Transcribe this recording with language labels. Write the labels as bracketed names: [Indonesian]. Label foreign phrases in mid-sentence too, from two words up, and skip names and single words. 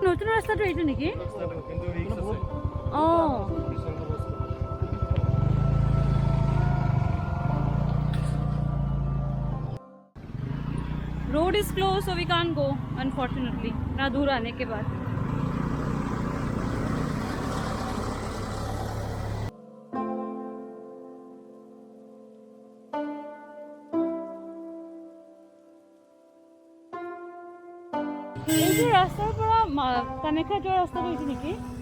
[Assamese] ৰাস্তাটো এইটো নেকি? কিন্তু ৰিক্স আছে অঁ বিশাল বস্তু [English] road is close so we can't go unfortunately [Hindi] इतना दूर आने के बाद. [Assamese] এই ৰাস্তাৰ পৰা কামাখ্যা যোৱা ৰাস্তাটো এইটো নেকি?